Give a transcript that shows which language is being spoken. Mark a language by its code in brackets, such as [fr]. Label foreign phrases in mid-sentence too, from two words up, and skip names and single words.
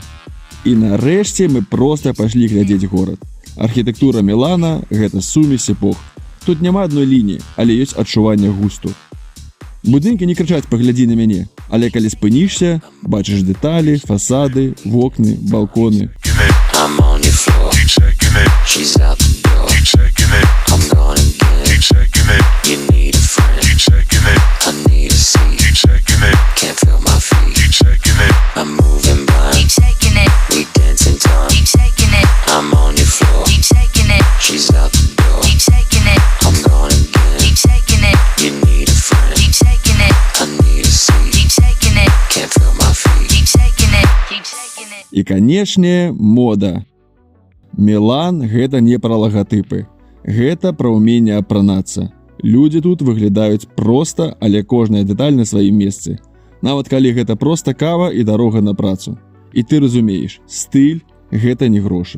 [be] І нарэшце мы проста пайшлі глядзець горад. Архітэктура Мілана – гэта сумесь эпох. Тут няма адной лініі, але ёсць адчуванне густу. Будынкі не крычаць «паглядзі на мяне», але калі спынішся, бачыш дэталі, фасады, вокны, балконы. [en] I'm on your floor. Keep checking it. She's out the door. Keep checking it. I'm gone again. Keep checking it. You need a friend. Keep checking it. I need a seat. Keep checking it. Can't feel my feet. Keep checking it. I'm moving blind. Keep shaking it. We dancing time. Keep shaking it. I'm on your floor. Keep shaking it. She's out the door. Keep shaking it. I'm gone again. Keep shaking it. You need a friend. Keep shaking it. I need a seat. Keep shaking it. Can't feel my feet. Keep shaking it. Keep shaking it. [be] І, канешне, мода. Мілан – гэта не пра лагатыпы. Гэта пра ўменне апранацца. Людзі тут выглядаюць проста, але кожная дэталь на сваім месцы. Нават калі гэта проста кава і дарога на працу. І ты разумееш, стыль – гэта не грошы.